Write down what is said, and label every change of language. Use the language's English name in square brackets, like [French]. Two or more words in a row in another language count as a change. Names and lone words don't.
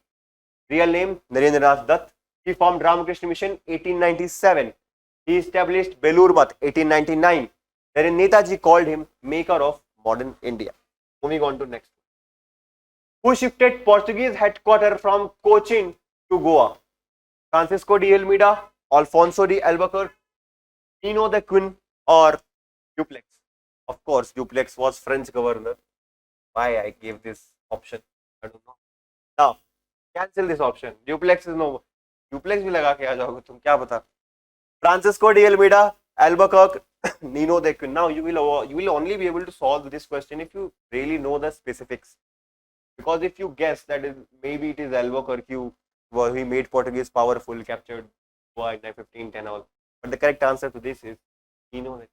[English] Real name, Narendranath Dutt. He formed Ramakrishna Mission, 1897. He established Belur Math, 1899. Wherein Netaji called him maker of modern India. Moving on to next. Who shifted Portuguese headquarters from Cochin to Goa? Francisco de Almeida, Alfonso de Albuquerque, Nino de Quin, or Duplex? Of course, Duplex was French governor. Why I gave this option? I don't know. Now, cancel this option. Duplex is no. [Hindi] Duplex भी लगा के आ जाओगे तुम, क्या बता? [English] Francisco de Almeida, Albuquerque, Nino de Quin. Now you will only be able to solve this question if you really know the specifics. Because if you guess that maybe it is Albuquerque, where he made Portuguese powerful, captured Goa in 1510 all. But the correct answer to this is Nino de Quin.